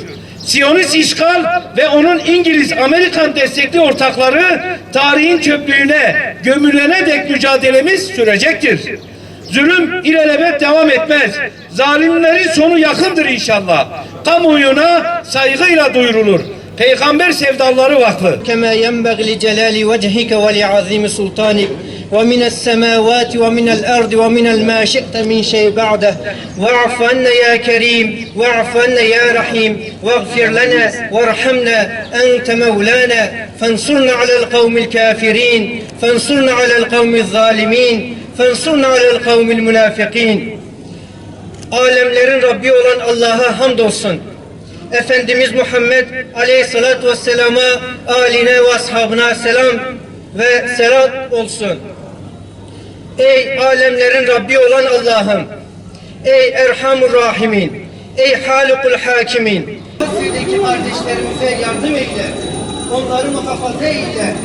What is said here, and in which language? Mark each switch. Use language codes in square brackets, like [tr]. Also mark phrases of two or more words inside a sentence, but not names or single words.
[tr] Siyonist işgal ve onun İngiliz-Amerikan destekli ortakları tarihin çöplüğüne gömülene dek mücadelemiz sürecektir. Zulüm ilelebet devam etmez. Zalimlerin sonu yakındır inşallah. Kamuoyuna saygıyla duyurulur. Peygamber Sevdaları Vakfı. [ar] كما ينبغي لجلال وجهك ولعظيم سلطانك ومن السماوات ومن الأرض ومن ما شئت من شيء بعده واعف عنا يا كريم واعف عنا يا رحيم واغفر لنا وارحمنا أنت مولانا فانصرنا على القوم الكافرين فانصرنا على القوم الظالمين فانصرنا على القوم المنافقين. [tr] Alemlerin Rabbi olan Allah'a hamdolsun. Efendimiz Muhammed [ar] عليه الصلاة والسلام, [tr] âline ve ashabına selam ve selat olsun. Ey alemlerin Rabbi olan Allah'ım, ey [ar] أرحم الراحمين, [tr] ey [ar] خالق الحاكمين, [tr] Gazze'deki kardeşlerimize yardım eyle, onları muhafaza eyle.